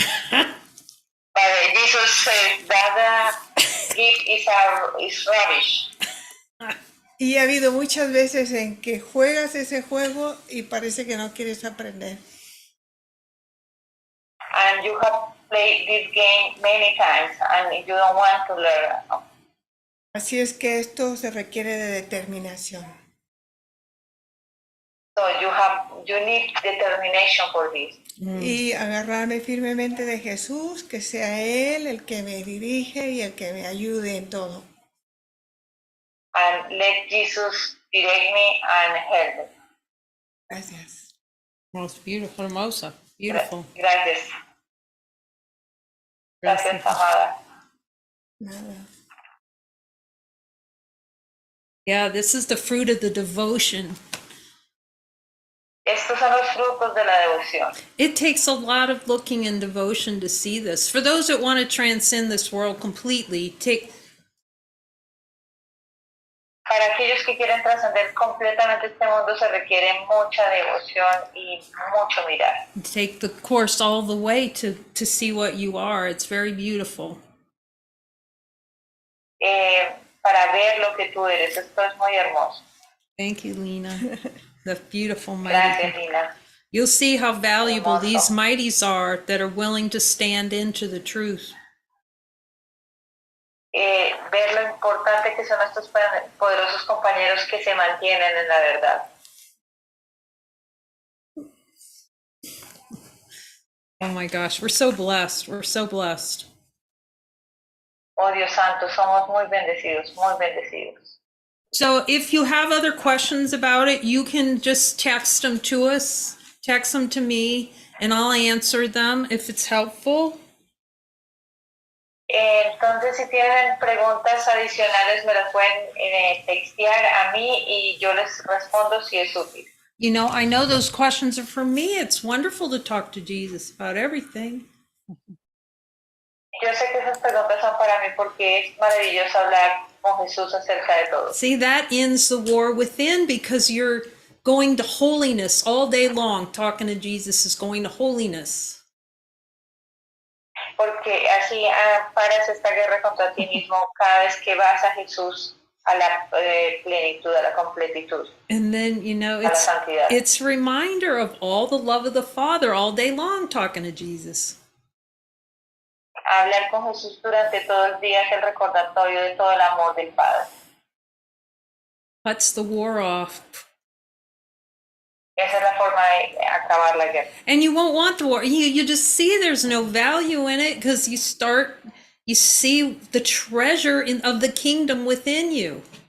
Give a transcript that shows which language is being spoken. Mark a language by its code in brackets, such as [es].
[en] But Jesus says that gift is rubbish. [es] Y ha habido muchas veces en que juegas ese juego y parece que no quieres aprender. [en] And you have played this game many times and you don't want to learn. [es] Así es que esto se requiere de determinación. [en] So you need determination for this. [es] Y agarrarme firmemente de Jesús, que sea Él el que me dirige y el que me ayude en todo. [en] And let Jesus direct me and help me. [es] Gracias. [en] Most beautiful, [es] hermosa. [en] Beautiful. [es] Gracias. Gracias, amada. Nada. [en] Yeah, this is the fruit of the devotion. [es] Estos son los frutos de la devoción. [en] It takes a lot of looking and devotion to see this. For those that want to transcend this world completely, [es] Para aquellos que quieren trascender completamente este mundo se requiere mucha devoción y mucho mirar. [en] take the course all the way to see what you are. It's very beautiful. [es] Para ver lo que tú eres. Esto es muy hermoso. [en] Thank you, Lina. The beautiful [es] Gracias, [en] mighty. [es] Lina. [en] You'll see how valuable [es] Hermoso. [en] these mighties are that are willing to stand into the truth. [es] Ver lo importante que son estos poderosos compañeros que se mantienen en la verdad. [en] Oh my gosh, we're so blessed. We're so blessed. [es] Oh Dios santo, somos muy bendecidos, muy bendecidos. [en] So if you have other questions about it, you can just text them to us, text them to me, and I'll answer them if it's helpful. [es] Entonces, si tienen preguntas adicionales, me las pueden textear a mí y yo les respondo si es útil. [en] You know, I know those questions are for me. It's wonderful to talk to Jesus about everything. [es] Yo sé que esas preguntas son para mí porque es maravilloso hablar con Jesús acerca de todo. [en] See, that ends the war within because you're going to holiness all day long. Talking to Jesus is going to holiness. [es] Porque así paras esta guerra contra ti mismo cada vez que vas a Jesús a la plenitud, a la completitud, [en] And then, you know, [es] a la santidad. [en] it's a reminder of all the love of the Father all day long talking to Jesus. [es] Hablar con Jesús durante todo el día es el recordatorio de todo el amor del Padre. [en] Cuts the war off. [es] Esa es la forma de acabar la guerra. [en] And you won't want the war. You just see there's no value in it because you see the treasure of the kingdom within you.